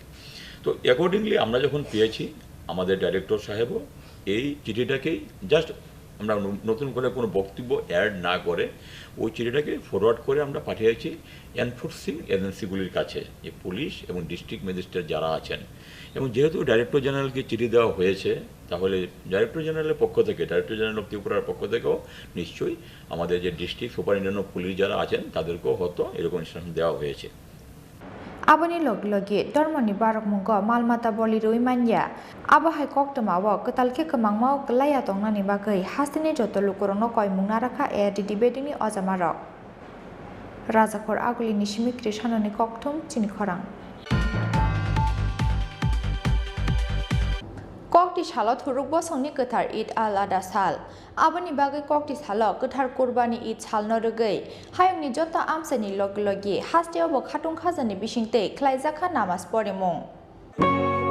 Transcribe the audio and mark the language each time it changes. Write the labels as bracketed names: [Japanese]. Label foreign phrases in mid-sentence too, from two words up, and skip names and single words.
[Bangla] তো অ্যাকর্ডিংলি আমরা যখন পেয়েছি আমাদের ডাইরেক্টর সাহেবও এই চিঠিটাকেই জাস্ট আমরা নতুন করে কোনো বক্তব্য অ্যাড না করে ওই চিঠিটাকে ফরওয়ার্ড করে আমরা পাঠিয়েছি [English] enforcing agencies [Bangla] কাছে, যে পুলিশ এবং [English] district magistrate [Bangla] যারা আছেন। এবং যেহেতু [English] director general [Bangla] চিঠি দেওয়া হয়েছে তাহলে [English] director general [Bangla] পক্ষ থেকে, [English] director general of Tripura [Bangla] পক্ষ থেকেও নিশ্চয়ই আমাদের যে [English] district superintendent of police [Bangla] যারা আছেন তাদেরকেও হয়তো এরকম ইনস্ট্রাকশন দেওয়া হয়েছে। [Bodo] आबोनि लगे धर्मनि बारक मुंग मालमाता बलि रैमान्या आबहाय कक्टमाव कतालके कमांगमाव गलाया तंगनानि बागै हास्टेनि जत लुकुरंनो कय मुंग नाराखा एआरडीडी बेटिनि अजामारक राजाखर आगुलिनि सिमि क्रिसाननि कक्थुम चिनि खरां कक्टि साल थुरुक बसंनि गोथार ईद आल आदा साल आबोनि बागै कक्टि साल गोथार कुरबानि ईद साल नरगै हायंनि जत आमसानि लगे हास्टेयावबो खाथुं खाजानि बिसिंतै ख्लाइजाखा नामाज पड़िमुं।